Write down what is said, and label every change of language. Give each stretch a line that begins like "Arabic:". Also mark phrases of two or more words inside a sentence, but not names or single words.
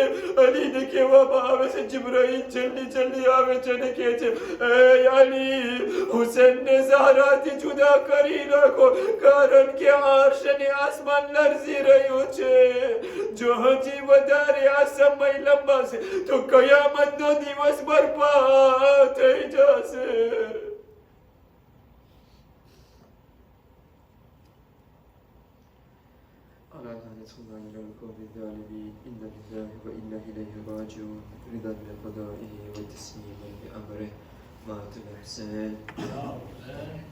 Gujarati: અલીને કહેવામાં આવે છે જિબ્રાઈલ જલ્દી આવે છે અને કહે છે એ અલી, હુસેનને ઝહરાથી જુદા કરી નાખો, કારણ કે અર્શ અને આસમાન લરઝી રહ્યું છે. જો હજી વધારે આ સમય લંબાશે તો કયામતનો દિવસ બરબાદ થઈ જશે.
Arabic: ألا لعنة الله على القوم الظالمين. إنا لله وإنا إليه راجعون. رضا بقضائه وتسليما بأمره. مات الحسين.